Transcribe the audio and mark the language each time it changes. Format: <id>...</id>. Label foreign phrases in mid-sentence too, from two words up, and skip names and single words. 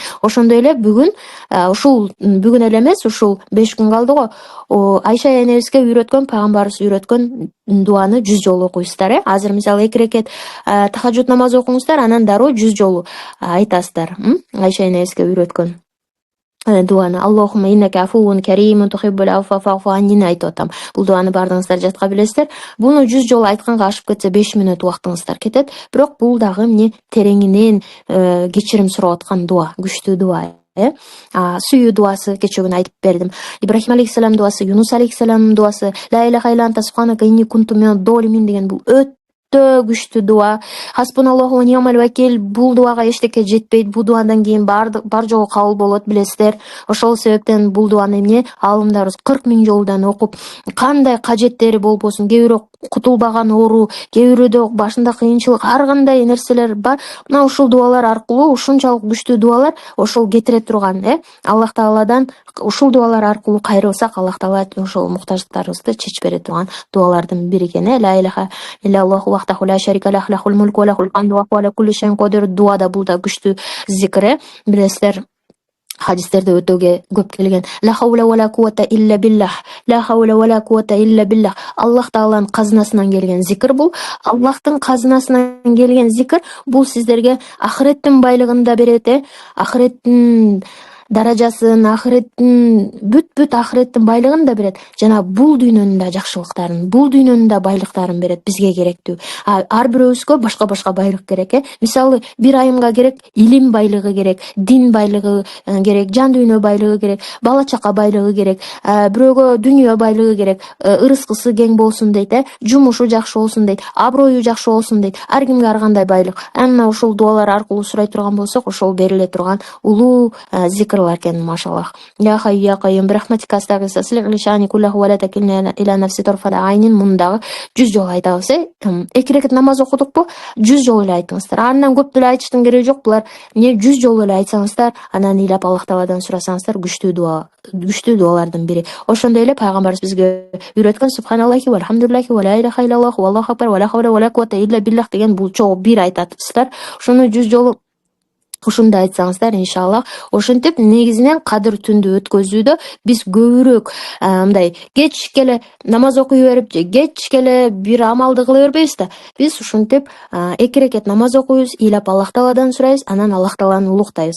<ky>Ошондой эле бүгүн бүгүн эле эмес, ушул 5 күн калды го. Айша энебизге үйрөткөн, пайгамбарыбыз үйрөткөн дуаны 100 жолу окуйсуздар. Азыр мисалы 2 рекет тахажжуд намаз окуңуздар, анан дароо 100 жолу айтасыздар. Айша энебизге үйрөткөн дуаны.</ky> <ar>اللهم إنك عفو كريم تحب العفو فاعف عني</ar> <ky>айтып атам. Бул дуаны бардыгыңыздар жатка билесиздер. Буну 100 жолу айтканга ашып кетсе 5 мүнөт убактыңыздар кетет. Бирок бул дагы эмне тереңинен кечирим сурап аткан дуа, күчтүү дуа. Сүйүү дуасы кечээ күнү айтып бердим. Ибрахим алейхиссалам дуасы, Юнус алейхиссалам дуасы,</ky> <ar>لا إله إلا أنت سبحانك إني كنت من الظالمين</ar> <ky>деген бул өтө күчтүү дуа.</ky> <ar>حسبنا الله ونعم الوكيل,</ar> <ky>бул дуага эчтеке жетпейт. Бул дуадан кийин бар жолу кабыл болот, билесиздер. Ошол себептен бул дуаны эмне аалымдарыбыз 40 000 жолдан окуп, кандай кажеттери болбосун, кээ бирөө кутулбаган оору, кээ бирөөдө башында кыйынчылык, ар кандай нерселер бар. Мына ушул дуалар аркылуу, ушунчалык күчтүү дуалар ошол кетире турган, Аллах Тааладан ушул дуалар аркылуу кайрылсак, Аллах Таала ошол муктаждыктарыбызды чечип бере турган дуалардын бири экен.</ky> <ar>لا إله إلا الله وحده لا شريك له له الملك وله الحمد وهو على كل شيء قدير.</ar> <ky>Дуада бул да күчтүү зикр, билесиздер. Хадистерде өтө көп келген.</ky> <ar>لا حول ولا قوة إلا بالله. لا حول ولا قوة إلا بالله. Ла хаула ва ла куввата илля биллах.</ar> <ky>Аллах Тааланын казынасынан келген зикр бул. Аллахтын казынасынан келген зикр бул сиздерге ахиреттин байлыгын да берет, ахиреттин даражасын, ахиреттин бүт ахиреттин байлыгын да берет. Жана бул дүйнөнүн да жакшылыктарын, бул дүйнөнүн да байлыктарын берет бизге керектүү. Ар бирөөбүзгө башка байлык керек. Мисалы бир айымга керек илим байлыгы керек, дин байлыгы керек, жан дүйнө байлыгы керек, бала чака байлыгы керек, бирөөгө дүйнө байлыгы керек, ырыскысы кең болсун дейт, жумушу жакшы болсун дейт, аброю жакшы болсун дейт. Ар кимге ар кандай байлык. Мына ушул дуалар аркылуу сурай турган болсок, ошол бериле турган улуу зикрлар экен, машаллах.</ky> <ar>يا حي يا قيوم برحمتك أستغيث أصلح لي شأني كله ولا تكلني إلى نفسي طرفة عين.</ar> <ky>Мундагы 100 жолу айтабыз. 2 рекет намаз окудукпу, 100 жолу эле айтыңыздар. Андан көп деле айтыштын кереги жок. Булар 100 жолу эле айтсаңыздар, анан ыйлап Аллах Тааладан сурасаңыздар, күчтүү дуалардын бири. Ошондой эле пайгамбарыбыз бизге үйрөткөн</ky> <ar>سبحان الله والحمد لله ولا إله إلا الله والله أكبر ولا حول ولا قوة إلا بالله</ar> <ky>деген бул чогуу бир айтасыздар. Ошону 100 жолу ушундай айтсаңыздар, иншаллах. Ошентип негизинен кадыр түндү өткөзүүдө биз көбүрөөк мындай кечке эле намаз окуй берип же кечке эле бир амалды кыла бербейбиз да. Биз ушинтип 2 рекет намаз окуйбуз, ыйлап Аллах Тааладан сурайбыз, анан Аллах Тааланы улуктайбыз.</ky>